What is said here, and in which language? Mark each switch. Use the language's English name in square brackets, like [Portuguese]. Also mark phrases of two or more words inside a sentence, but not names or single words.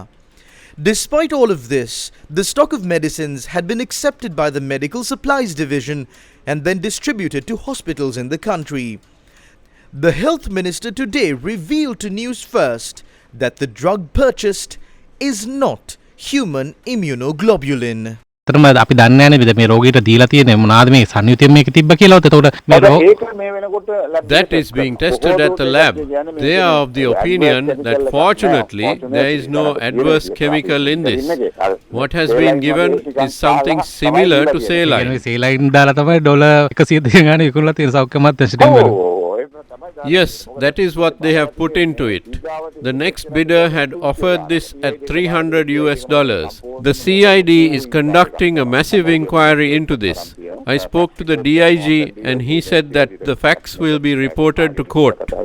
[English] Despite all of this, the stock of medicines had been accepted by the Medical Supplies Division and then distributed to hospitals in the country. The Health Minister today revealed to Newsfirst that the drug purchased is not human immunoglobulin. [Sinhala] අපි දන්නේ නැහැ මේ රෝගීට දීලා තියෙන්නේ මොනවාද මේ සංයුතිය මේක තිබ්බ කියලා. එතකොට [English] that is being tested at the lab. They are of the opinion that fortunately there is no adverse chemical in this. What has been given is something similar to saline. [Sinhala] saline දාලා තමයි $100 ගාන විකුණලා තියෙන සෞඛ්‍ය අමාත්‍යාංශයෙන් වල. [English] Yes, that is what they have put into it. The next bidder had offered this at $300. The CID is conducting a massive inquiry into this. I spoke to the DIG and he said that the facts will be reported to court.